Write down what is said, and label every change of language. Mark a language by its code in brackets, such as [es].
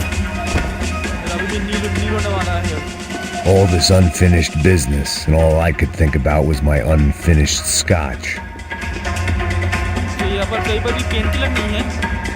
[hi] मेरा अभी भी नील होने वाला है। [en] All this unfinished business, and all I could think about was my unfinished scotch. [hi] तो यहाँ पर कहीं पर भी पेन किलर नहीं है।